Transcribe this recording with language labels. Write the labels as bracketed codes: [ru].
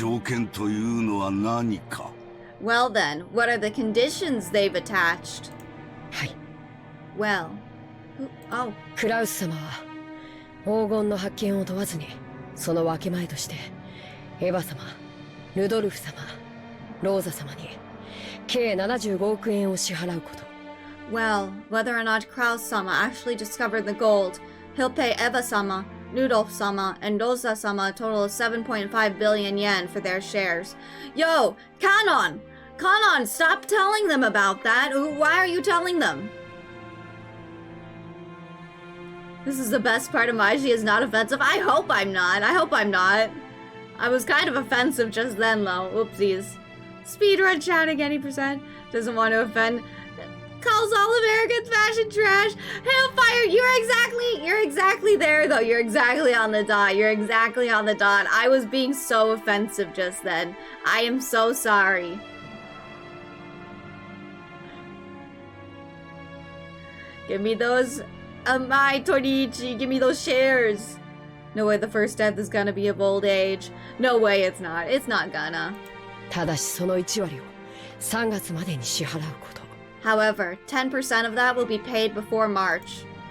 [en] Well then, what are the conditions they've attached? Well, oh. [ja] クラウス様は黄金の発見を問わずにその分け前としてエヴァ様、ルドルフ様、ローザ様に計75億円を支払うこと。 [en] Well, whether or not Kraus-sama actually discovered the gold, he'll pay Eva-sama, Rudolph-sama, and Rosa-sama a total of 7.5 billion yen for their shares. Yo, Kanon! Kanon, stop telling them about that! Why are you telling them? This is the best part of Maiji is not offensive. I hope I'm not. I was kind of offensive just then, though. Oopsies. Speedrun chatting any percent. Doesn't want to offend. Calls all Americans fashion trash. Hailfire, you're exactly there, though. You're exactly on the dot. I was being so offensive just then. I am so sorry. Give me those... my Toriichi, give me those shares. No way the first death is gonna be of old age. No way it's not. It's not gonna. [ja] ただしその1割を3月までに支払うこと。 [en] However, 10% of that will be paid before March.